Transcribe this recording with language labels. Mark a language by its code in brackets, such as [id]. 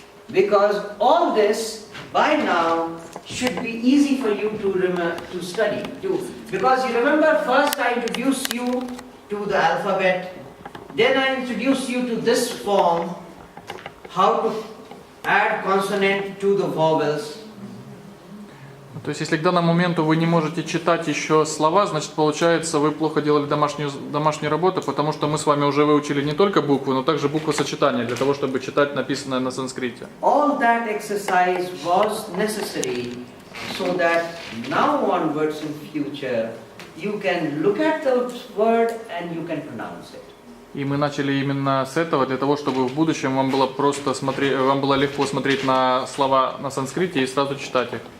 [en] Because all this by now should be easy for you to study. Because you remember, first I introduced you to the alphabet, then I introduced you to this form, how to add consonant to the vowels. [ru] То есть, если к данному моменту вы не можете читать еще слова, значит, получается, вы плохо делали домашнюю работу, потому что мы с вами уже выучили не только буквы, но также буквосочетания, для того, чтобы читать написанное на санскрите. [en] All that exercise was necessary so that now onwards in future you can look at the word and you can pronounce it. [ru] И мы начали именно с этого, для того, чтобы в будущем вам было легко смотреть на слова на санскрите и сразу читать их.